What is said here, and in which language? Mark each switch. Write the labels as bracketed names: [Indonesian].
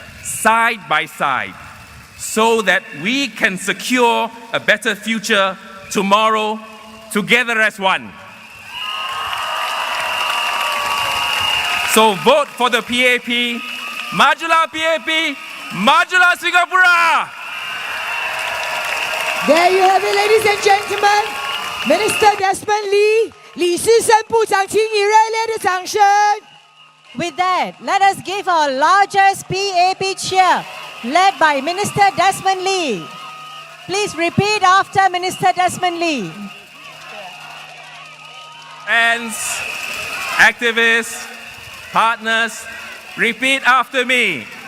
[English] side by side, so that we can secure a better future tomorrow together as one. So vote for the PAP. Majulah PAP, Majulah Singapura! There you have it, ladies and gentlemen. [Chinese] Minister Desmond Lee, 李世胜部长，请以热烈的掌声。 [English] With that, let us give our largest PAP cheer, led by Minister Desmond Lee. Please repeat after Minister Desmond Lee. Friends, activists, partners, repeat after me.